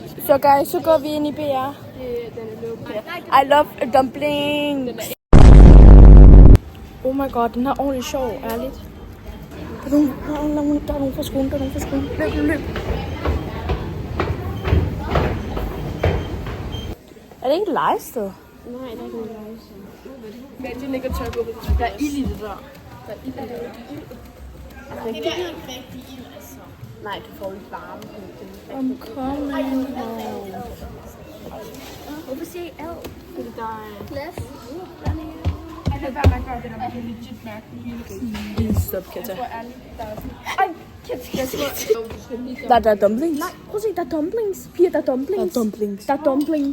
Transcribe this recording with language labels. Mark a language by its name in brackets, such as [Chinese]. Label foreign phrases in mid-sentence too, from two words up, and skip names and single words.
[Danish] Så guys, så går vi ind i BR. Den er lukket. [English] I love dumplings. Oh my god, [Danish] den her er ordentligt sjov, ærligt. Der er nogen fra skolen, Løb, løb, løb. Er det ikke et legested? Nej, der er ikke nogen rejse. Men det ligger tørre på. Der er ild i det der. Der er ild i det. Det er ikke rigtig ild, altså. Nej, du får ikke varme. [English] I'm coming home. [Danish] Hvorfor siger I ad? Fordi der er plads. Det er bare, man gør det, der man kan legit mærke det hele tiden. Stop, Katja. Ej, Katja. Der er dumplings. Nej, prøv at se, der er dumplings. Piger, der er dumplings. Der er dumplings.